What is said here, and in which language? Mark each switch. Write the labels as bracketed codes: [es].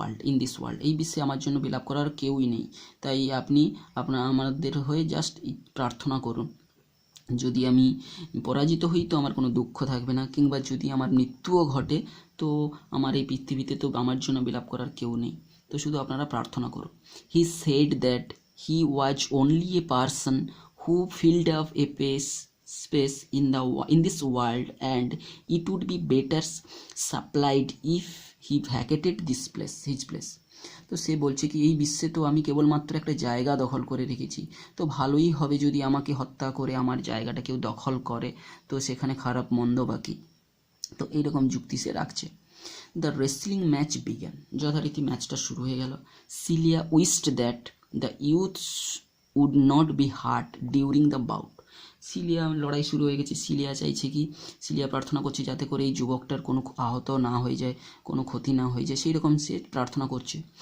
[en] in this world, [bn] এই বিশ্বে আমার জন্য বিলাপ করার কেউই নেই, তাই আপনি আমাদের হয়ে জাস্ট প্রার্থনা করুন। যদি আমি পরাজিত হই তো আমার কোনো দুঃখ থাকবে না, কিংবা যদি আমার মৃত্যুও ঘটে তো আমার এই পৃথিবীতে তো আমার জন্য বিলাপ করার কেউ নেই, তো শুধু আপনারা প্রার্থনা করুন। [en] He said that he was only a person who filled up a space in this world, and it would be better supplied if he vacated his place. [bn] তো সে বলছে কি, এই বিশ্বে তো আমি কেবলমাত্র একটা জায়গা দখল করে রেখেছি, তো ভালোই হবে যদি আমাকে হত্যা করে আমার জায়গাটা কেউ দখল করে, তো সেখানে খারাপ মন্দ বাকি, তো এইরকম যুক্তি সে রাখছে। [en] the wrestling match began, [bn] যথারীতি ম্যাচটা শুরু হয়ে গেল। [en] Celia wished that the youths would not be hurt during the bout, [bn] cilia, লড়াই শুরু হয়ে গেছে, সিলিয়া চাইছে কি, সিলিয়া প্রার্থনা করছে যাতে করে এই যুবকটার কোনো আহত না হয়ে যায়, কোনো ক্ষতি না হয়ে যায়, সেই রকম সে প্রার্থনা করছে।